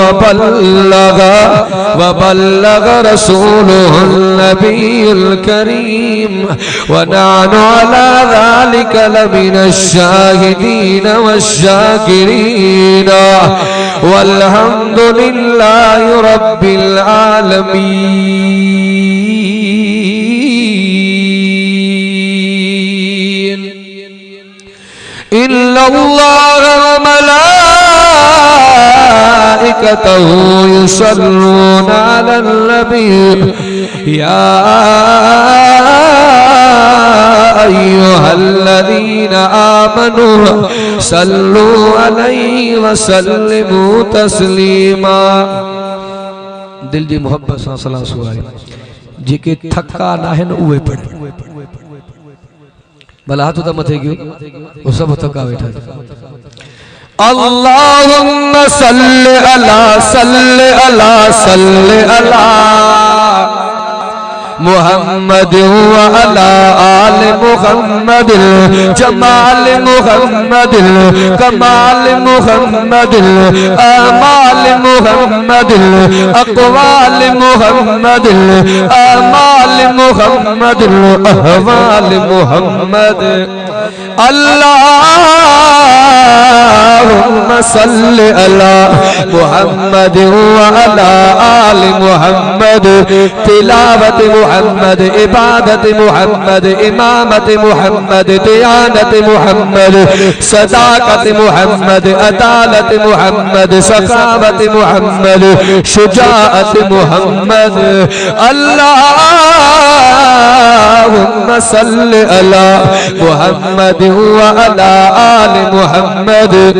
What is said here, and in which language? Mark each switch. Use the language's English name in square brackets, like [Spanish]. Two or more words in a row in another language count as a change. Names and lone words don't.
[Arabic] وبلغ رسوله النبي الكريم ونحن على ذلك لمن الشاهدين والشاكرين والحمد لله رب العالمين إن الله وملائكته يصلون على النبي يا أيها الذين آمنوا صلوا عليه وسلموا تسليما. [Sindhi] दिल जी मोहब्बत सां सलाह सुवाए जेके थका नाहिन उहे पढ़े भला हाथ तो मथे गयो वो सब थका बैठा [Arabic] اللهم صل على محمد وعلى آل محمد جمال محمد كمال محمد أعمال محمد أقوال محمد أعمال محمد أحوال محمد اللهم صل على محمد وعلى آل محمد تلاوة محمد عبادة محمد إمامة محمد ديانة محمد صداقة محمد عدالة محمد سخاوة محمد شجاعة محمد اللهم صل على محمد وعلى آل محمد